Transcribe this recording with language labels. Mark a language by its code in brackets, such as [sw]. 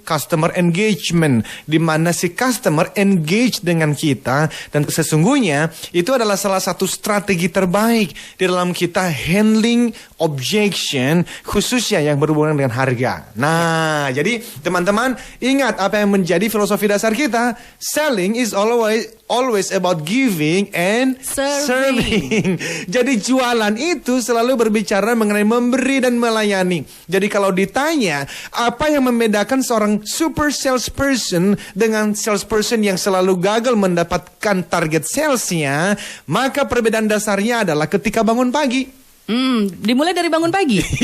[id] Customer engagement, di mana si customer engage dengan kita, dan sesungguhnya itu adalah salah satu strategi terbaik di dalam kita handling objection, khususnya yang berhubungan dengan harga. Nah, jadi teman-teman ingat apa yang menjadi filosofi dasar kita. [en] Selling is always about giving and serving. [id] Jadi jualan itu selalu berbicara mengenai memberi dan melayani. Jadi kalau ditanya apa yang membedakan seorang super salesperson dengan salesperson yang selalu gagal mendapatkan target salesnya, maka perbedaan dasarnya adalah ketika bangun pagi. Dimulai dari bangun pagi.